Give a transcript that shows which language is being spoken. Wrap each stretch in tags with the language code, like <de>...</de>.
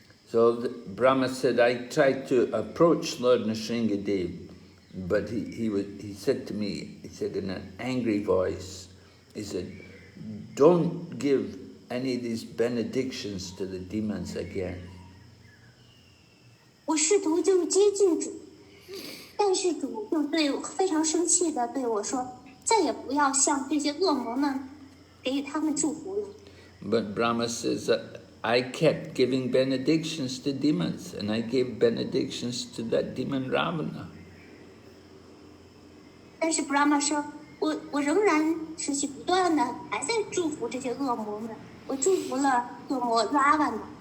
<en>So Brahma said, I tried to approach Lord Nrsingadev, but he said to me, he said in an angry voice, he said, don't give any of these benedictions to the demons again.</en> <zh>我試圖就接近主，但是主就非常生气的对我说，再也不要向这些恶魔们给予他们祝福了。</zh> <en>But Brahma says that I kept giving benedictions to demons, and I gave benedictions to that demon Ravana.</en> <zh>但是 Brahma 说，我仍然持续不断的还在祝福这些恶魔们，我祝福了恶魔 Ravana。</zh>